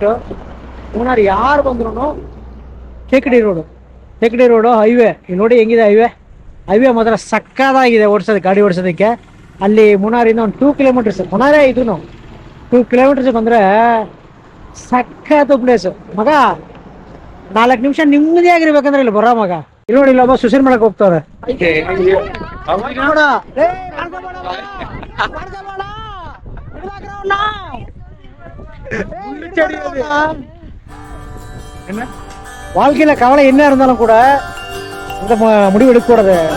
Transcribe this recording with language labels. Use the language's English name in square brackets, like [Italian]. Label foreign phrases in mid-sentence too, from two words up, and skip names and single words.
[Kannada] ಮೂನಾರ್ ಯಾರು ಬಂದ್ರು ಟೇಕಡಿ ರೋಡು ಹೈವೇ, ಇಲ್ಲಿ ನೋಡಿ ಹೆಂಗಿದೆ ಹೈವೇ ಮಾತ್ರ ಸಕ್ಕತ್ತಾಗಿದೆ ಗಾಡಿ ಓಡಿಸೋದಕ್ಕೆ. ಅಲ್ಲಿ ಮೂನಾರಿಂದ ಒಂದು 2 ಕಿಲೋಮೀಟರ್ಸ್, ಮೂನಾರೇ ಇದು 2 ಕಿಲೋಮೀಟರ್ಸ್ ಬಂದ್ರೆ ಸಕ್ಕತ್ತು ಪ್ಲೇಸ್ ಮಗ. 4 ನಿಮಿಷ ನೆಮ್ಮದಿಯಾಗಿರ್ಬೇಕಂದ್ರೆ ಇಲ್ಲಿ ಬರೋ ಮಗ. ಇಲ್ಲಿ ನೋಡಿ, ಇಲ್ಲೊಬ್ಬ ಸುಸೈಡ್ ಮಾಡಕ್ ಹೋಗ್ತಾರೆ. [Tamil] வாழ்க்கையில கவலை என்ன இருந்தாலும் கூட இந்த முடிவு எடுக்க கூடாது.